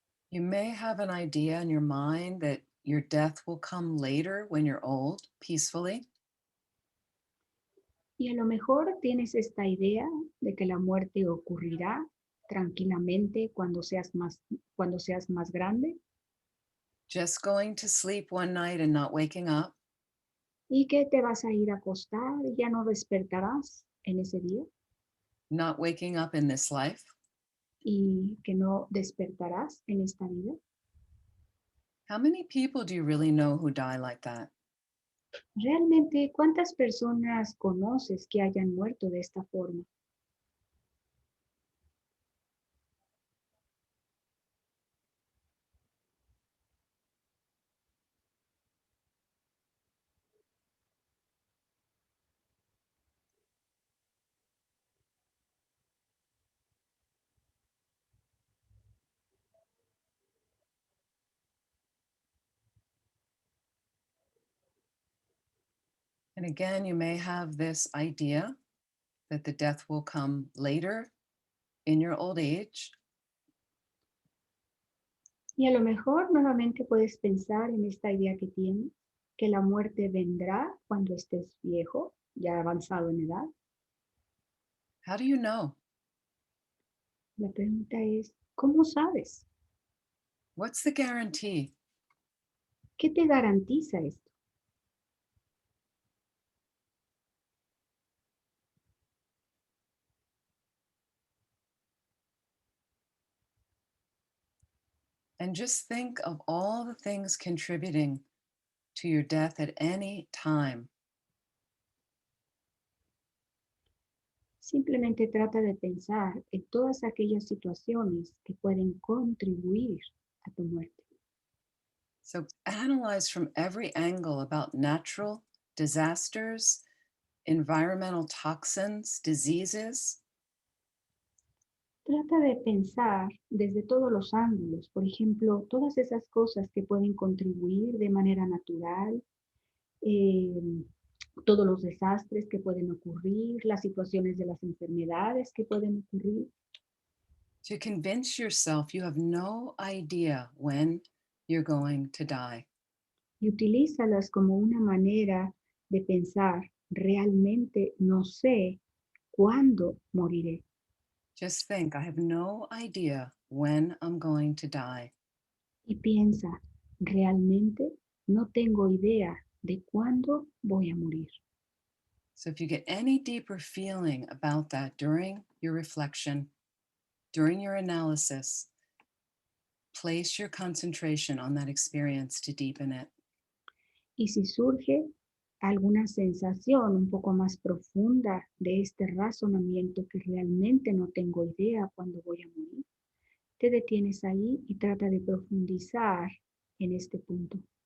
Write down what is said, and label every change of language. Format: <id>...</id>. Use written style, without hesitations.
<en>You may have an idea in your mind that your death will come later when you're old, peacefully.</en> <es>Y a lo mejor tienes esta idea de que la muerte ocurrirá tranquilamente cuando seas más grande</es> <en>Just going to sleep one night and not waking up.</en> <es>y que te vas a ir a acostar y ya no despertarás en ese día</es> <en>Not waking up in this life.</en> <es>y que no despertarás en esta vida.</es> <en>How many people do you really know who die like that?</en> <es>Realmente, ¿cuántas personas conoces que hayan muerto de esta forma?</es> <en>And again, you may have this idea that the death will come later in your old age.</en> <es>Y a lo mejor nuevamente puedes pensar en esta idea que tienes, que la muerte vendrá cuando estés viejo, ya avanzado en edad.</es> <en>How do you know?</en> <es>La pregunta es, ¿cómo sabes?</es> <en>What's the guarantee?</en> <es>¿Qué te garantiza esto?</es> <en>And just think of all the things contributing to your death at any time.</en> <es>Simplemente trata de pensar en todas aquellas situaciones que pueden contribuir a tu muerte.</es> <en>So analyze from every angle about natural disasters, environmental toxins, diseases.</en> <es>Trata de pensar desde todos los ángulos, por ejemplo, todas esas cosas que pueden contribuir de manera natural, todos los desastres que pueden ocurrir, las situaciones de las enfermedades que pueden ocurrir.</es> <en>To convince yourself you have no idea when you're going to die.</en> <es>Y utilízalas como una manera de pensar, realmente no sé cuándo moriré.</es> <en>Just think, I have no idea when I'm going to die.</en> <es>Y piensa, realmente no tengo idea de cuándo voy a morir.</es> <en>So if you get any deeper feeling about that during your reflection, during your analysis, place your concentration on that experience to deepen it.</en> <es>Y si surge alguna sensación un poco más profunda de este razonamiento que realmente no tengo idea cuándo voy a morir, te detienes ahí y trata de profundizar en este punto.</es>